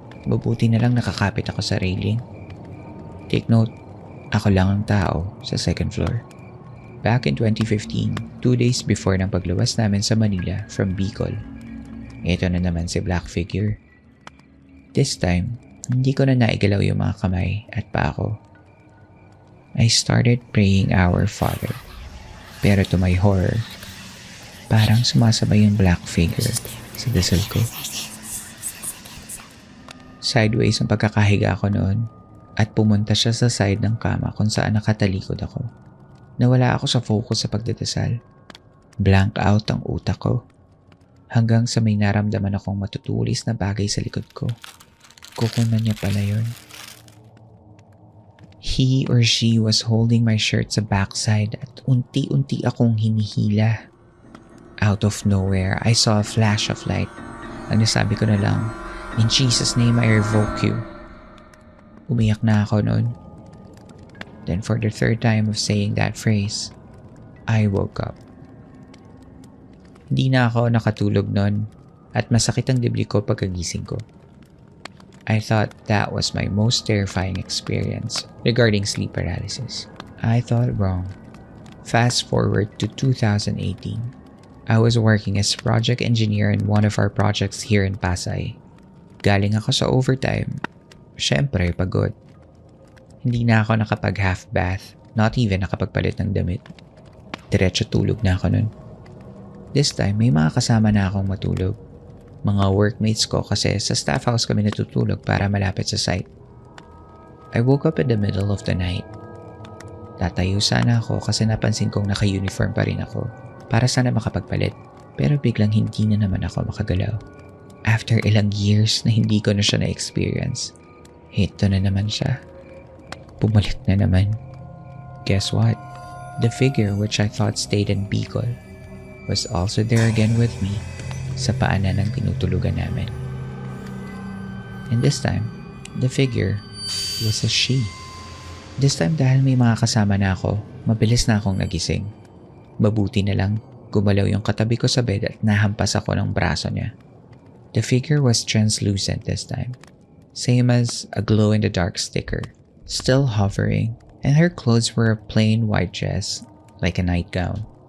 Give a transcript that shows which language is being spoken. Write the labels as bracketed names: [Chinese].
[Filipino] Mabuti na lang nakakapit ako sa railing. [English] Take note, [Filipino] ako lang ang tao sa second floor. [English] Back in 2015, 2 days before [Filipino] ng pagluwas namin sa Manila from Bicol, ito na naman si Black Figure. [English] This time, [Filipino] hindi ko na naigalaw yung mga kamay at paa ko. [English] I started praying Our Father. [Filipino] Pero [English] to my horror, [Filipino] parang sumasabay yung Black Figure sa dasal ko. Sideways ang pagkakahiga ko noon at pumunta siya sa side ng kama kung saan nakatalikod ako. Nawala ako sa focus sa pagdadasal. Blank out ang utak ko. Hanggang sa may naramdaman akong matutulis na bagay sa likod ko. Kukunan niya pala yun. [English] He or she was holding my shirt sa backside [Filipino] at unti-unti akong hinihila. [English] Out of nowhere, I saw a flash of light. [Filipino] Ang nasabi ko na lang, [English] "In Jesus' name, I revoke you." [Filipino] Umiyak na ako noon. [English] Then for the third time of saying that phrase, I woke up. [Filipino] Hindi na ako nakatulog noon at masakit ang dibdib ko pagkagising ko. [English] I thought that was my most terrifying experience regarding sleep paralysis. I thought wrong. Fast forward to 2018. I was working as project engineer in one of our projects here in Pasay. [Filipino] Galing ako sa overtime. Syempre, pagod. Hindi na ako nakapag half bath, [English] not even [Filipino] nakapagpalit ng damit. Diretso tulog na ako nun. [English] This time, [Filipino] may mga kasama na akong matulog. Mga workmates ko kasi sa staff house kami natutulog para malapit sa site. [English] I woke up in the middle of the night. [Filipino] Tatayo sana ako kasi napansin kong naka-uniform pa rin ako para sana makapagpalit. Pero biglang hindi na naman ako makagalaw. After ilang years na hindi ko na siya na-experience, ito na naman siya. Bumalik na naman. [English] Guess what? The figure which I thought stayed in Bicol was also there again with me [Filipino] sa paanan ng tinutulugan namin. [English] And this time, the figure was a she. This time [Filipino] dahil may mga kasama na ako, mabilis na akong nagising. Mabuti na lang, gumalaw yung katabi ko sa bed at nahampas ako ng braso niya. [English] The figure was translucent this time. Same as a glow-in-the-dark sticker. Still hovering, and her clothes were a plain white dress, like a nightgown.